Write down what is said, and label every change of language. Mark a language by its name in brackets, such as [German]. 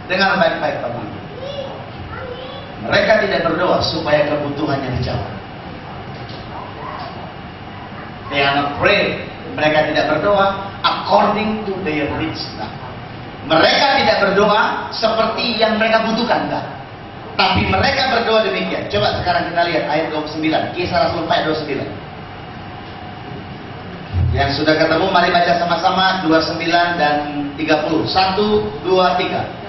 [Indonesian] Dengar baik-baik Pak Ibu. Mereka tidak berdoa supaya kebutuhannya dijawab. [English] They are not praying. [Indonesian] Mereka tidak berdoa [English] according to their needs. [Indonesian] Nah, mereka tidak berdoa seperti yang mereka butuhkan, enggak. Tapi mereka berdoa demikian. Coba sekarang kita lihat ayat 29, Kisah Rasul 4 29. Yang sudah ketemu mari baca sama-sama 29 dan 30. 1, 2, 3.